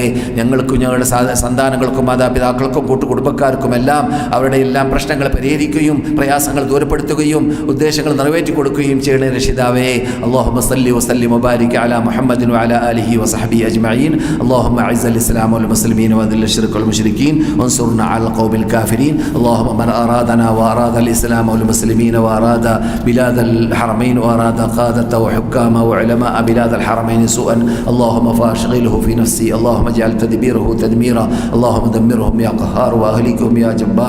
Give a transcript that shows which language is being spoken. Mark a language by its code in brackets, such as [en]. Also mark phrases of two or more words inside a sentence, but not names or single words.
[ml] ഞങ്ങൾക്കും ഞങ്ങളുടെ സന്താനങ്ങൾക്കും മാതാപിതാക്കൾക്കും കൂട്ടുകുടുംബക്കാർക്കും എല്ലാം അവരുടെ എല്ലാം പ്രശ്നങ്ങൾ പരിഹരിക്കുകയും പ്രയാസങ്ങൾ ദൂരപ്പെടുത്തുകയും ഉദ്ദേശങ്ങൾ നിറവേറ്റി കൊടുക്കുകയും ചെയ്യണേ രക്ഷിതാവേ. [ar] اللهم صل وسلم وبارك على محمد وعلى آله وصحبه أجمعين. اللهم أعز الإسلام والمسلمين وأذل الشرك والمشركين وانصرنا على القوم الكافرين. اللهم من أرادنا وأراد الإسلام والمسلمين وأراد بلاد الحرمين وأراد قادة وحكاما وعلماء بلاد الحرمين سوءا اللهم فاشغله في نفسي. اللهم اجعل تدبيره تدميرا. اللهم دمرهم يا قهار وأهلكهم يا جبار.